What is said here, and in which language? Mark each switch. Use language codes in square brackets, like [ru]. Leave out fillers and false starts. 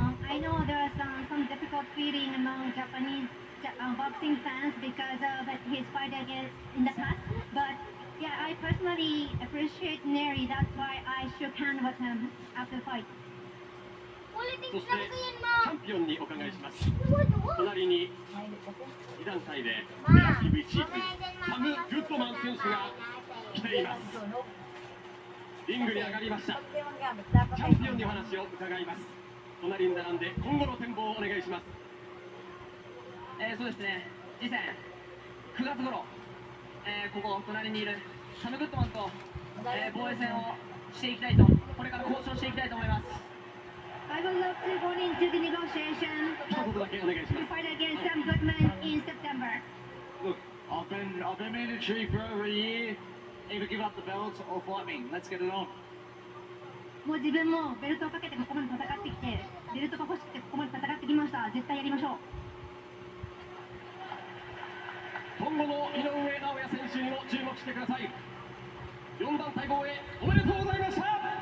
[en] I know there are some difficult feeling among Japanese boxing fans because of his fight against in the past, but yeah, I personally appreciate Nery. That's why I shook hands with him after the fight. [ja] そしてチャンピオンにお伺いします。隣に2団体でランキング1位サム・グッドマン選手が来ています。リングに上がりました。チャンピオンにお話を伺います。隣に並んで今後の展望をお願いします。そうですね、次戦9月頃、ここ隣にいるサム・グッドマンと、防衛戦をしていきたいと、これから交渉していきたいと思います。 [en] I would love to go into the negotiation to fight against Sam Goodman in September. Look, I've been military for over a year. Either give up the belt or fight me. Let's get it on. [ja] もう自分もベルトをかけてここまで戦ってきて、ベルトが欲しくてここまで戦ってきました。絶対やりましょう。今後の井上尚弥選手にも注目してください。4団体防衛おめでとうございました。